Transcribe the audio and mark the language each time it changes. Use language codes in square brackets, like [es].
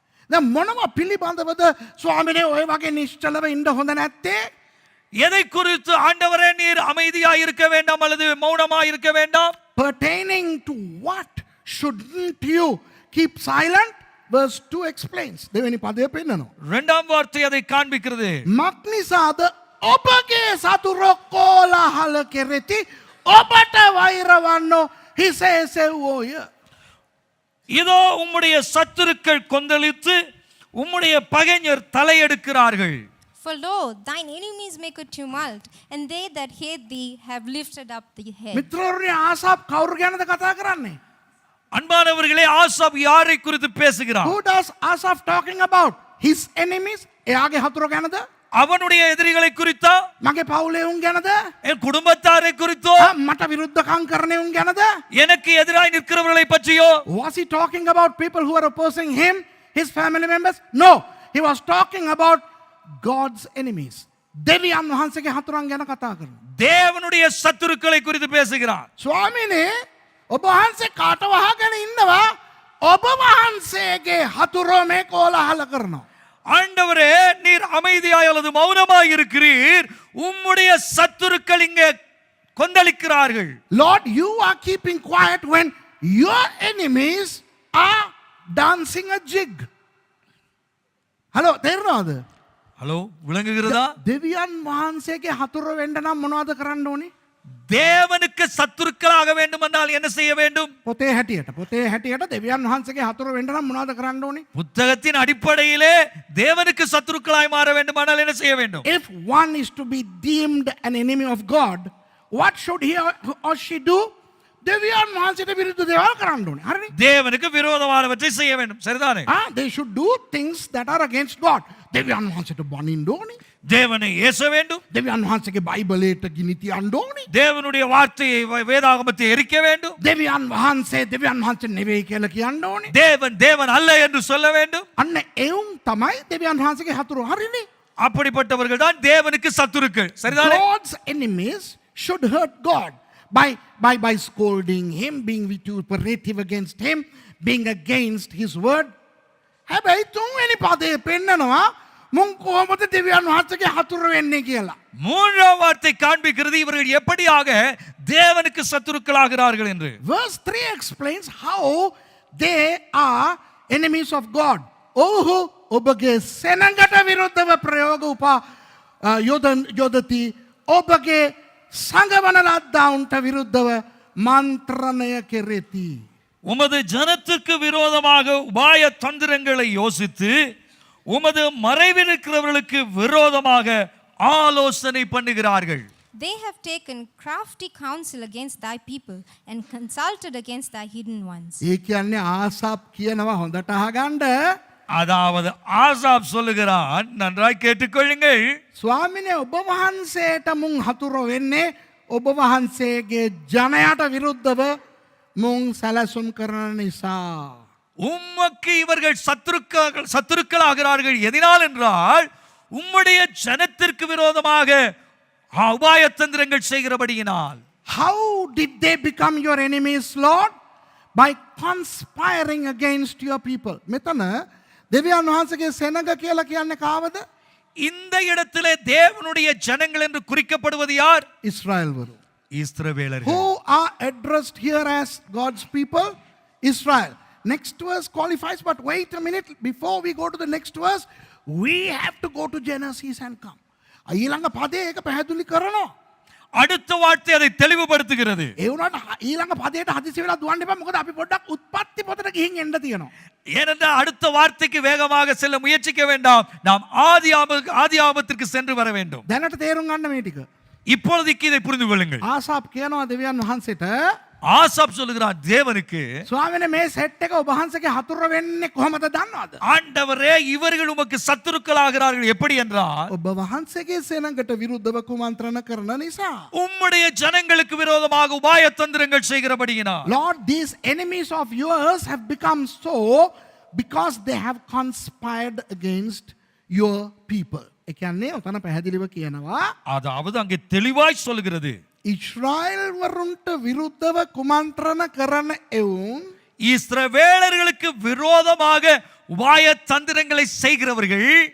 [si] දැන් මොනවා පිළිබඳවද ස්වාමිනේ ඔය වගේ නිශ්චලව ඉන්න හොඳ නැත්තේ? [ta] எதை குறித்து ஆண்டவரே நீர் அமைதியாய் இருக்க வேண்டாம் அல்லது மௌனமாய் இருக்க வேண்டாம்? [en] Pertaining to what shouldn't you keep silent? Verse 2 explains. [si] දෙවෙනි පදය පෙන්නනවා. [ta] இரண்டாம் வார்த்தை அதை காண்பிக்கிறது. [si] මක්නිසාද ඔබගේ සතුරෝ කෝලාහල කෙරෙති ඔබට වෛරවන්නෝ හිසේසෙව්වෝය. [ta] இதோ உம்முடைய சத்துருக்கள் கொந்தளித்து உம்முடைய பகைஞர் தலையெடுக்கிறார்கள். [en] For lo, thine enemies make a tumult, and they that hate thee have lifted up the head. [si] මිත්‍රවරුනි ආසාප් කවුරු ගැනද කතා කරන්නේ? [ta] அன்பானவர்களே, ஆசாப் யாரை குறித்து பேசுகிறார்? [en] Who does Asaph talking about? His enemies? [si] එයාගේ හතුරු ගැනද? [ta] அவனுடைய எதிரிகளை குறித்தா? [si] මගේ පවුලේ උන් ගැනද? [ta] என் குடும்பத்தாரை குறித்தோ? [si] මට විරුද්ධකම් කරන උන් ගැනද? [ta] எனக்கு எதிராய் நிற்கிறவர்களை பற்றியோ? [en] Was he talking about people who are opposing him, his family members? No, he was talking about God's enemies. [si] දෙවියන් වහන්සේගේ හතුරන් ගැන කතා කරනවා. [ta] தேவனுடைய சத்துருக்களை குறித்து பேசுகிறார். [si] ස්වාමිනේ ඔබ වහන්සේ කාට වහගෙන ඉන්නවා? ඔබ වහන්සේගේ හතුරෝ මේ කෝලාහල කරනවා. [ta] ஆண்டவரே, நீர் அமைதியாய் அல்லது மௌனமாய் இருக்கிறீர், உம்முடைய சத்துருக்கள் இங்கே கொந்தளிக்கிறார்கள். [en] Lord, you are keeping quiet when your enemies are dancing a jig. Hello, [si] තේරෙනවද? [ta] ஹலோ, விளங்குகிறதா? [si] දෙවියන් වහන්සේගේ හතුරු වෙන්න නම් මොනවද කරන්න ඕනේ? [ta] தேவனுக்கு சத்துருக்களாக வேண்டுமென்றால் என்ன செய்ய வேண்டும்? [si] පොතේ හැටියට දෙවියන් වහන්සේගේ හතුරු වෙන්න නම් මොනවද කරන්න ඕනේ? [ta] புத்தகத்தின் அடிப்படையிலே தேவனுக்கு சத்துருக்களாய் மாற வேண்டுமானால் என்ன செய்ய வேண்டும்? [en] If one is to be deemed an enemy of God, what should he or she do? [si] දෙවියන් වහන්සේට විරුද්ධ දේවල් කරන්න ඕනේ. හරිනේ? [ta] தேவனுக்கு விரோதமானவற்றை செய்ய வேண்டும். சரிதானே? [en] They should do things that are against God. [si] දෙවියන් වහන්සේට බනින්න ඕනේ. [ta] தேவனை ஏச வேண்டும். [si] දෙවියන් වහන්සේගේ බයිබලයට ගිනි තියන්න ඕනේ. [ta] தேவனுடைய வார்த்தையை வேதாகமத்தை எரிக்க வேண்டும். [si] දෙවියන් වහන්සේ නෙවෙයි කියලා කියන්න ඕනේ. [ta] தேவன் அல்ல என்று சொல்ல வேண்டும். [si] අන්න එවුන් තමයි දෙවියන් වහන්සේගේ හතුරු. හරිනේ? [ta] அப்படிப்பட்டவர்கள் தான் தேவனுக்கு சத்துருக்கள். சரிதானே? [en] God's enemies should hurt God by scolding him, being vituperative against him, being against his word. [si] හැබැයි තුන්වෙනි පදේ පෙන්නනවා මුන් කොහොමද දෙවියන් වහන්සේගේ හතුරු වෙන්නේ කියලා. [ta] மூன்றாம் வார்த்தை காண்பிக்கிறது இவர்கள் எப்படியாக தேவனுக்கு சத்துருக்களாகிறார்கள் என்று. [en] Verse 3 explains how they are enemies of God. [si] ඔහු ඔබගේ සෙනඟට විරුද්ධව ප්‍රයෝග උපා යොදති. ඔබගේ සංගවන ලද්දාවුන්ට විරුද්ධව මන්ත්‍රණය කෙරෙති. [ta] உமது ஜனத்துக்கு விரோதமாக உபாய தந்திரங்களை யோசித்து உமது மறைவில் இருக்கிறவர்களுக்கு விரோதமாக ஆலோசனை பண்ணுகிறார்கள். [en] They have taken crafty counsel against thy people and consulted against thy hidden ones. [si] ඒ කියන්නේ ආසාප් කියනවා හොඳට අහගන්න. [ta] அதாவது ஆசாப் சொல்லுகிறான், நன்றாய் கேட்டுக்கொள்ளுங்கள். [si] ස්වාමිනේ ඔබ වහන්සේට මුන් හතුරු වෙන්නේ ඔබ වහන්සේගේ ජනයාට විරුද්ධව මුන් සැලසුම් කරන නිසා. [ta] உம்மக்கு இவர்கள் சத்துருக்களாகிறார்கள். எதனால் என்றால் உம்முடைய ஜனத்திற்கு விரோதமாக உபாயத்தந்திரங்கள் செய்கிறபடியினால். [en] How did they become your enemies, Lord? By conspiring against your people. [si] මෙතන දෙවියන් වහන්සේගේ සෙනඟ කියලා කියන්නේ කාවද? [ta] இந்த இடத்திலே தேவனுடைய ஜனங்கள் என்று குறிக்கப்படுவது யார்? இஸ்ராயல்வரு. இஸ்ரவேலர்கள். [en] Who are addressed here as God's people? Israel. Next verse qualifies, but wait a minute. Before we go to the next verse, we have to go to Genesis and come. [si] ඊළඟ පදේ ඒක පැහැදිලි කරනවා. [ta] அடுத்த வார்த்தை அதை தெளிவுபடுத்துகிறது. [si] ඒ වුණාට ඊළඟ පදයට හදිසි වෙලා දුවන්න එපා. මොකද අපි පොඩ්ඩක් උත්පත්ති පොතට ගිහින් එන්න තියෙනවා. [ta] ஏனென்றால் அடுத்த வார்த்தைக்கு வேகமாக செல்ல முயற்சிக்க வேண்டாம். நாம் ஆதியாகமத்திற்கு சென்று வர வேண்டும். [si] දැනට තේරුම් ගන්න මේ ටික. [ta] இப்பொழுதைக்கு இதை புரிந்து கொள்ளுங்கள். [si] ආසාප් කියනවා දෙවියන් වහන්සේට [ta] ஆசாப் சொல்லுகிறான் தேவனுக்கு, [si] ස්වාමීනි මේ සෙට් එක ඔබ වහන්සේගේ හතුර වෙන්නේ කොහොමද දන්නවද? [ta] ஆண்டவரே இவர்கள் உமக்கு சத்துருக்களாகிறார்கள் எப்படி என்றால், [si] ඔබ වහන්සේගේ සේනඟට විරුද්ධව කුමන්ත්‍රණ කරන නිසා. [ta] உம்முடைய ஜனங்களுக்கு விரோதமாக உபாய தந்திரங்கள் செய்கிறபடியினால். [en] Lord, these enemies of yours have become so because they have conspired against your people. [si] ඒ කියන්නේ ඔතන පැහැදිලිව කියනවා [ta] அதாவது அங்கே தெளிவாய் சொல்லுகிறது, [si] ඉස්රායෙල් වරුන්ට විරුද්ධව කුමන්ත්‍රණ කරන එවුන් [ta] இஸ்ரவேலர்களுக்கு விரோதமாக உபாய தந்திரங்களை செய்கிறவர்கள்